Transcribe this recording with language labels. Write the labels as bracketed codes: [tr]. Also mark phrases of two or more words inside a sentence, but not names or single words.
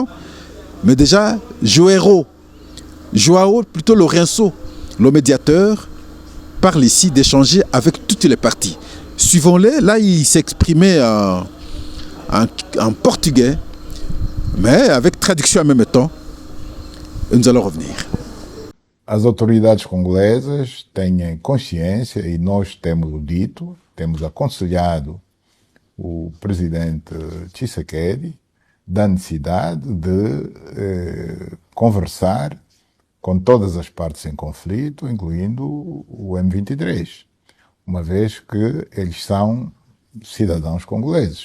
[fr] Mais déjà, Joao plutôt Lourenço, le médiateur, parle ici d'échanger avec toutes les parties. Suivons-les, là il s'exprimait en portugais, mais avec traduction en même temps. Et nous allons revenir. [pt] As autoridades congolesas têm consciência, e nós temos dito, temos aconselhado o presidente Tshisekedi da necessidade de conversar com todas as partes em conflito, incluindo o M23, uma vez que eles são cidadãos congoleses.